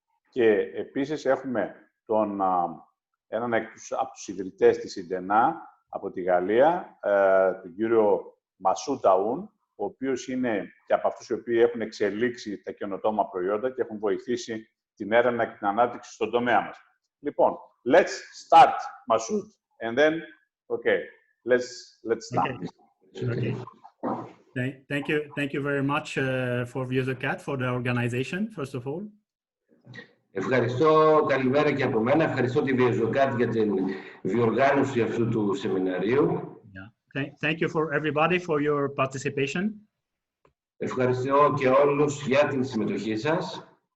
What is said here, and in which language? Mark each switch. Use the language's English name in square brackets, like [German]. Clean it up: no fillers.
[Greek] Και επίσης έχουμε έναν από τους ιδρυτές της Idena από τη Γαλλία, τον κύριο Μασούταουν, ο οποίος είναι και από αυτούς οι οποίοι έχουν εξελίξει τα καινοτόμα προϊόντα και έχουν βοηθήσει την έρευνα και την ανάπτυξη στον τομέα μας. [English] Λοιπόν, let's start, Masoud, and then, okay, let's start. Okay. Thank you very much for VIOZΩΚΑΤ, for the organization, first of all. [Greek] Ευχαριστώ, καλημέρα και από μένα. Ευχαριστώ τη VIOZΩΚΑΤ για την διοργάνωση αυτού του σεμιναρίου. [English] Thank you for everybody for your participation. [Greek] Ευχαριστώ και όλους για την συμμετοχή σας.